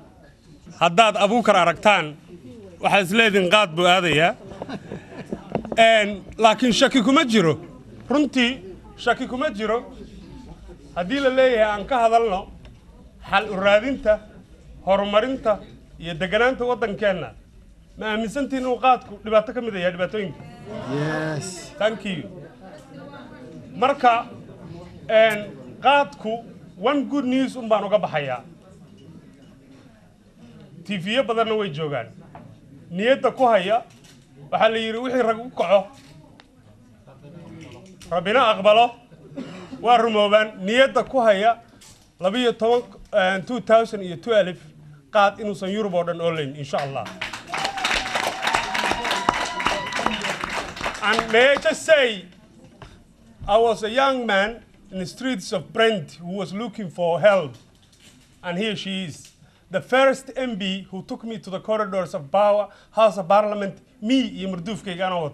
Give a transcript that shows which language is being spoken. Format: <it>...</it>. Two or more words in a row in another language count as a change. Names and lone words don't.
<so>haddaad abuukar aragtaan waxaa isleediin qaad buu aadayaa laakiin shaki kuma jiro runtii shaki kuma jiro haddii la leeyahay aan ka hadalno xal u raadinta horumarinta iyo deganaanta waddankeenna ma aaminsantiin inuu qaadku dhibaato ka mid yahay dhibaatooyinka</so> <en>yes thank you</en> <so>marka qaadku</so> <en>one good news</en> <so>baan uga baxayaa TV badanna way joogaan niyadda ku haya waxaa la yiri wixii rag u kaco rabbina aqbalo waa rumoobaan niyadda ku haya 2012 qaad inuusan Yurub oo dhan online</so> <ar>insha Allah.</ar> <en>And may I just say, I was a young man in the streets of Brent who was looking for help. And here she is. The first MB who took me to the corridors of Power, House of Parliament, me, Yimurduf Keganot.</en>